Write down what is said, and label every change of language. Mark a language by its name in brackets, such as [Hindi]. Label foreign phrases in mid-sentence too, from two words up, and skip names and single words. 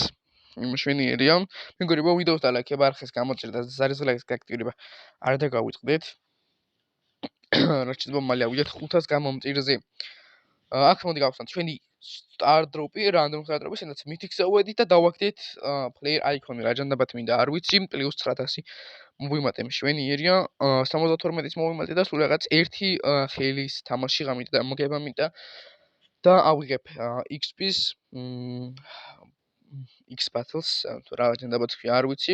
[Georgian] მშვენიერია. მეგობრებო, ვიდეოს დალაიქება, არხის გამოწერდა და ზარის ლაიქს გააქტიურება არ დაგავიწყდეთ. რაც შეიძლება მალე ავიდეთ 500 გამომწირზე. აქ მოდი გავხსნათ ჩვენი Star Drop-ი, Random Star Drop-ი, სადაც მითიქზე ვედით და დავაგდეთ [English] player icon- [Georgian] ი, რა ჯანდაბათ მინდა, არ ვიცი, +900 მოვიმატე მშვენიერია, 72-ის მოვიმატე და სულ რაღაც ერთი ხელის თამაში გამიდა და მოგება მინდა და ავიღებ XP-ს X Battles, რა ჯანდაბათ ქვია, არ ვიცი.